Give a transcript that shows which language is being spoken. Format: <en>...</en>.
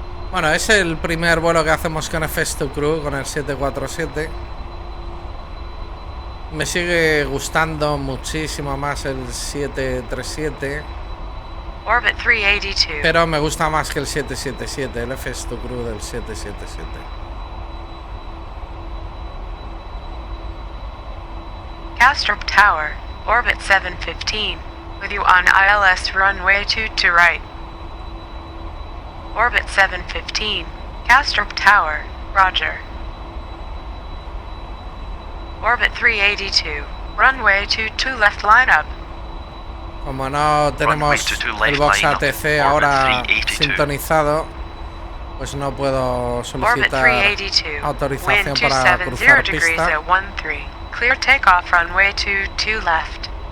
<es>Bueno, es el primer vuelo que hacemos con FS2 Crew, con el 747. Me sigue gustando muchísimo más el 737.</es> <en>Orbit 382.</en> <es>Pero me gusta más que el 777, el FS2 Crew del 777.</es> <en>Kastrup Tower, orbit 715, with you on ILS runway 2 to right. Orbit 715, Kastrup Tower, roger. Orbit 382, runway 22 left line up.</en> <es>Como no tenemos el Voxatc ahora sintonizado, pues no puedo solicitar autorización para cruzar pista.</es> <en>Clear takeoff runway 22 left.</en>